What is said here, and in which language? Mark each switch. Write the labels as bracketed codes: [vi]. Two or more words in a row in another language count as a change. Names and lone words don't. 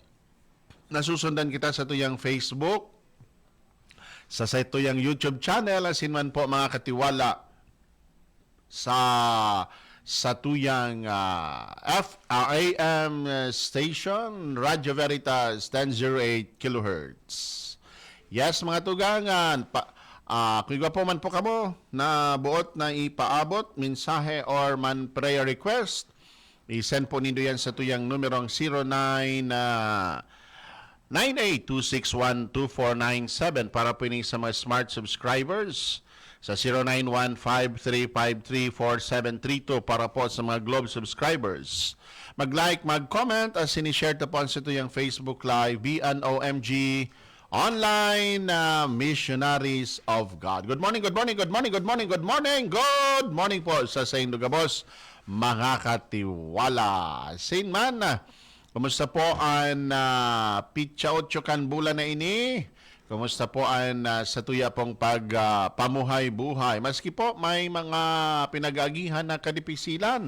[bik] Nasusundan kita sa tuyang Facebook, sa tuyang YouTube channel, asin man po mga katiwala sa tuyang [en] AM station, [bik] Radyo Veritas 1008 kHz. Yes, mga tugangan, kung iba po man po kamo na buot na ipaabot, mensahe or man [en] prayer request, [bik] i-send po nindo yan sa tuyang numerong 0998-261-2497 para po sa mga [en] smart subscribers, [bik] sa 0915-353-4732 para po sa mga [en] Globe subscribers. [bik] Mag-like, mag-comment, as sinishare to po sa tuyang Facebook Live, BNOMG Online Missionaries of God. [en] Good morning, good morning, good morning, good morning, good morning, good morning [bik] po sa Saint Lugabos, mga katiwala. Saint man, kumusta po ang pitsa 8 kan bulan na ini? Kumusta po ang sa tuya pong pamuhay-buhay? Maski po may mga pinag-agihan na kadipisilan.